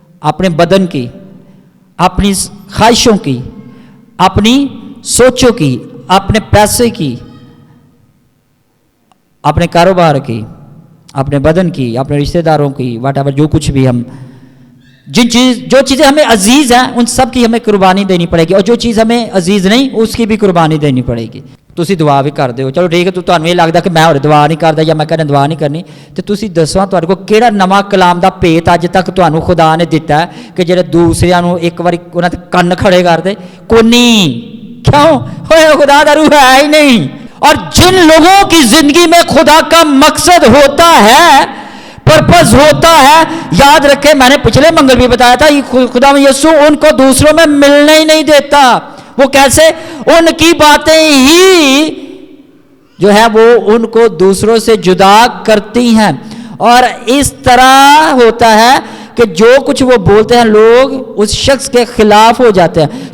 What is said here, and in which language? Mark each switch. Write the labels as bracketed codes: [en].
[hi] अपने बदन की, अपनी ख्वाहिशों की, अपनी सोचों की, अपने पैसे की, अपने कारोबार की, अपने बदन की, अपने रिश्तेदारों की, व्हाटएवर, जो कुछ भी हम जो चीज़ें हमें अजीज हैं उन सब की हमें कुर्बानी देनी पड़ेगी, और जो चीज़ हमें अजीज नहीं उसकी भी कुर्बानी देनी पड़ेगी। [pa] ਤੁਸੀਂ ਦੁਆ ਵੀ ਕਰਦੇ ਹੋ, ਚਲੋ ਠੀਕ ਹੈ, ਤੁਹਾਨੂੰ ਇਹ ਲੱਗਦਾ ਕਿ ਮੈਂ ਹੋਰ ਦੁਆ ਨਹੀਂ ਕਰਦਾ ਜਾਂ ਮੈਂ ਕਹਿੰਦਾ ਦੁਆ ਨਹੀਂ ਕਰਨੀ, ਤੇ ਤੁਸੀਂ ਦੱਸੋ ਤੁਹਾਡੇ ਕੋਲ ਕਿਹੜਾ ਨਵਾਂ ਕਲਾਮ ਦਾ ਭੇਤ ਅੱਜ ਤੱਕ ਤੁਹਾਨੂੰ ਖੁਦਾ ਨੇ ਦਿੱਤਾ ਕਿ ਜਿਹੜੇ ਦੂਸਰਿਆਂ ਨੂੰ ਇੱਕ ਵਾਰੀ ਉਹਨਾਂ ਤੇ ਕੰਨ ਖੜੇ ਕਰਦੇ? ਕੋਈ ਨਹੀਂ। [hi] क्यों? खुदा का रूह है ही नहीं। और जिन लोगों की जिंदगी में खुदा का मकसद होता है, पर्पस होता है, याद रखें, मैंने पिछले मंगल भी बताया था, खुदा में यीशु उनको दूसरों में मिलने ही नहीं देता। वो कैसे? उनकी बातें ही जो है वो उनको दूसरों से जुदा करती हैं, और इस तरह होता है कि जो कुछ वो बोलते हैं लोग उस शख्स के खिलाफ हो जाते हैं।